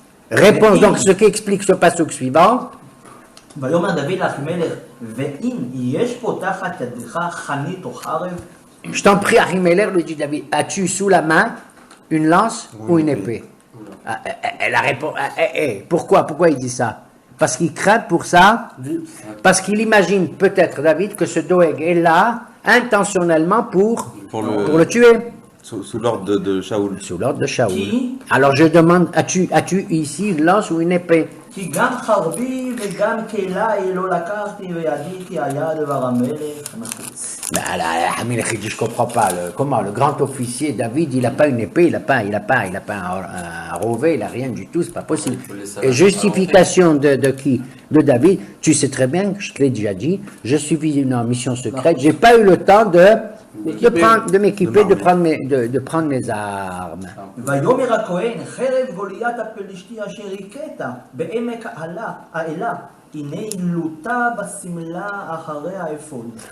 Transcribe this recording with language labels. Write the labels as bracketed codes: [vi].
[fr] Réponse donc, ce qui explique ce passage suivant. [he] ויאמר דוד לאחימלך, ואם יש פה תחת ידך חנית או חרב? [fr] Je t'en prie, Ahimelech, lui dit David, as-tu sous la main une lance ou une épée? Elle a répondu, pourquoi il dit ça? Parce qu'il craint pour ça, parce qu'il imagine peut-être, David, que ce Doeg est là intentionnellement pour le tuer. Sous l'ordre de Shaoul. Sous l'ordre de Shaoul. Alors je demande, as-tu ici une lance ou une épée? [he] כי גם חרבי וגם כליי לא לקחתי וידי כי היה דבר המלך נחוץ. [fr] Je comprends pas. Comment le grand officier David, il n'a pas une épée, il n'a pas un rovet, il n'a rien du tout, c'est pas possible. Et justification de qui? De David. Tu sais très bien, je te l'ai déjà dit, je suis venu en mission secrète, j'ai pas eu le temps de m'équiper, de prendre mes armes. [he] ויאמר הכהן, חרב גוליית הפלישתי אשר הכית בעמק האלה, הנה עילותה בשמלה אחרי האפוד.